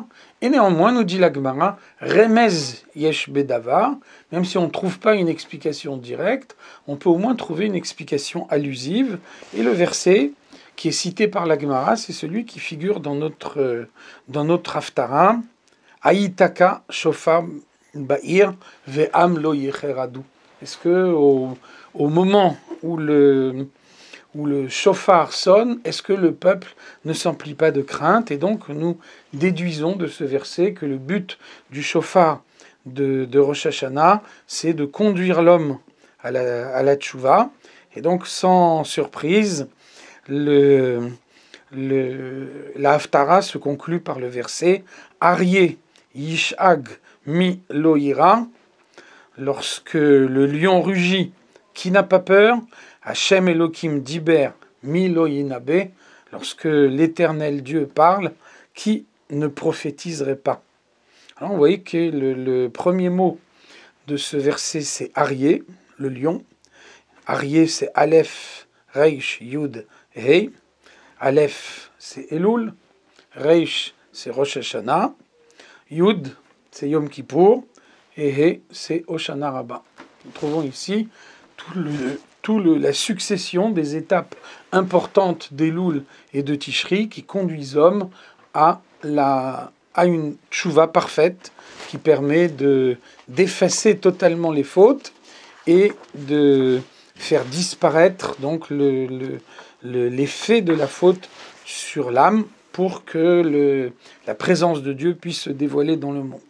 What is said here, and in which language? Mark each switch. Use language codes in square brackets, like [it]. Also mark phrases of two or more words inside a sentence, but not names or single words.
[fr] Et néanmoins, nous dit la Gemara, [he] רמז יש בדבר, [fr] même si on ne trouve pas une explication directe, on peut au moins trouver une explication allusive. Et le verset qui est cité par la Gemara, c'est celui qui figure dans notre Haftara, [he] אם יתקע שופר בעיר ועם לא יחרדו. [fr] Est-ce que au moment où le shofar sonne, est-ce que le peuple ne s'emplit pas de crainte? Et donc nous déduisons de ce verset que le but du shofar de Rosh Hashanah, c'est de conduire l'homme à la tchouva. Et donc sans surprise, la Haftara se conclut par le verset [he] אריה שאג מי לא יירא. [fr] Lorsque le lion rugit, qui n'a pas peur? [he] ה' אלהים דבר מי לא ינבא. [fr] Lorsque l'Éternel Dieu parle, qui ne prophétiserait pas? Alors vous voyez que le premier mot de ce verset, c'est Aryeh, le lion. Aryeh, c'est Aleph, Reish, Yud, Hei. Aleph, c'est Elul. Reish, c'est Rosh Hashanah. Yud, c'est Yom Kippour. Et Hei, c'est Hoshana Rabbah. Nous trouvons ici la succession des étapes importantes d'Elul et de Tishri qui conduisent l'homme à une tchouva parfaite qui permet d'effacer totalement les fautes et de faire disparaître donc l'effet de la faute sur l'âme pour que la présence de Dieu puisse se dévoiler dans le monde.